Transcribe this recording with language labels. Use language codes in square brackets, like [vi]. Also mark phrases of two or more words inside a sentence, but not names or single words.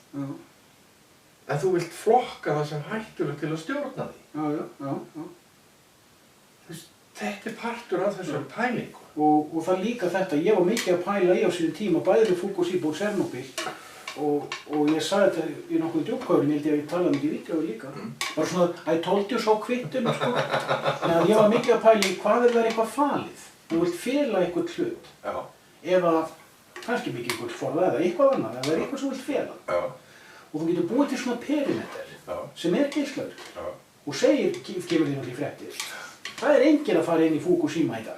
[is] En þú vilt flokka það sem hættulegt til að stjórna því. Já. Þetta er partur af þessari pælingu. Og það líka þetta, ég var mikið að pæla í á sínum tíma, bæði við Fukushima og Tjernobyl. Og ég sagði þetta í nokkuð djúpkaurum, ég held ég að ég talaði mikið í vídeói líka. Bara svona, [en] I told you so [is] kvittum, sko. Þannig að ég var mikið að pæla í hvað það eitthvað falið. Þú vilt fela eitthvað hlut. Eða kannski mikið eitthvað forða eða eitthvað annað, eða eitthvað sem þú vilt fela. Og þú getur búið til svona perimeter sem er geislavirkur. Og segir, gefur þér náttúrulega í fréttir. Það er enginn að fara inn í Fukushima í dag.